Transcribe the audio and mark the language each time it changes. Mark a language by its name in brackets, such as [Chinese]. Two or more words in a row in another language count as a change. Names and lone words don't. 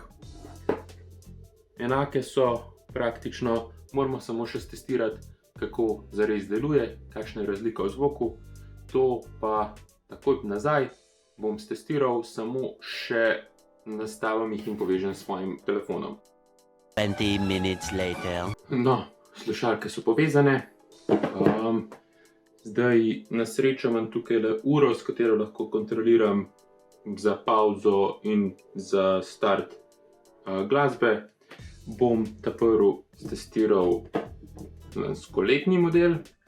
[Slovenian] Enake so praktično, moramo samo še stestirati, kako zares deluje, kakšna je razlika v zvoku. To pa takoj nazaj bom stestiral, samo še nastavim jih in povežem s svojim telefonom. [English] 20 minutes later. [Slovenian] No, slušalke so povezane. Zdaj na srečo imam tukaj le uro, s katero lahko kontroliram za pauzo in za start glasbe. Bom prvi stestiral lanskoletni model.